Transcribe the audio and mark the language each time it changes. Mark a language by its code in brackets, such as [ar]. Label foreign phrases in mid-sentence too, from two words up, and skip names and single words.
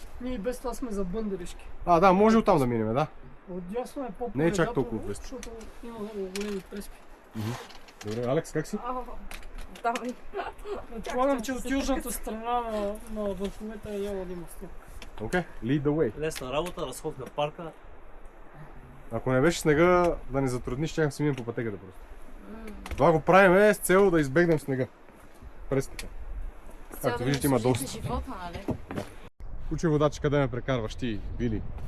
[bg] Ние и без това сме за бънделишки. Да, може оттам да минем, да. Отдясно е по-полегато, Не е чак толкова отвесно. защото има много големи преспи. Добре, Алекс, как си? Давай. Предполагам, че от южната страна на върховете няма да има сняг. Окей, [en] lead the way. [bg] Лесна работа, разход на парка. Ако не беше снега, да не затрудни, ще си минем по пътеката просто. Това го правим с цел да избегнем снега. Преспите. Както виждате, има доста. Живота, нали? Куче водачи, къде ме прекарваш ти, Вили?